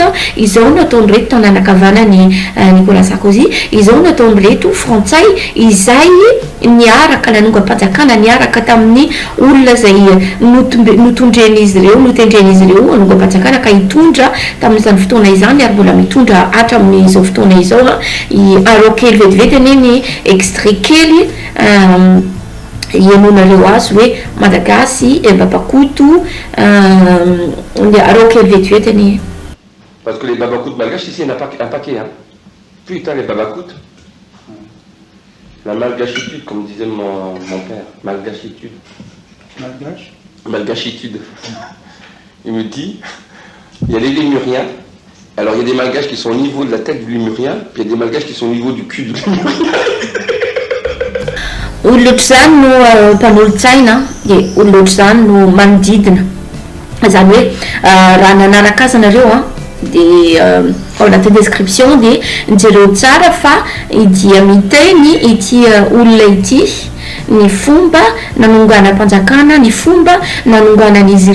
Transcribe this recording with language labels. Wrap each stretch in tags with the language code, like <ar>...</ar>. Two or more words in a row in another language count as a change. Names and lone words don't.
<mg>izao no ataony reto tanànakavana ny Nicolas Sarkozy izao no ataony reto frantsay izay niaraka nanonga-mpanjakana niaraka tamin'ny olona zay notendren'izy ireo nanonga-mpanjakana ka hitondra tamin'izany fotoana izany ary mbola mitondra hatramin'izao fotoana izao arao kely vetivety anie ny extrait kely ianonareo azy hoe Malagasy Babakoto arao kely vetivety any.</mg> <fr>Parce que les babakoutes malgaches ici, il y en a un paquet. Hein. Putain, les babakoutes. La malgachitude, comme disait mon père. Malgachitude. Malgache. Malgachitude. Il me dit, il y a les lémuriens. Alors il y a des malgaches qui sont au niveau de la tête du lémurien, puis il y a des malgaches qui sont au niveau du cul du lémurien.</fr> <mg>Olotra zany no mpanolotsaina de olotra zany no manodidina zany hoe raha nanaraka azy nareo a de ao anatin'ny description de nijereo tsara fa idia miteny ity olona ity ny fomba nanonganam-panjakana ny fomba nanonganan'izy</mg>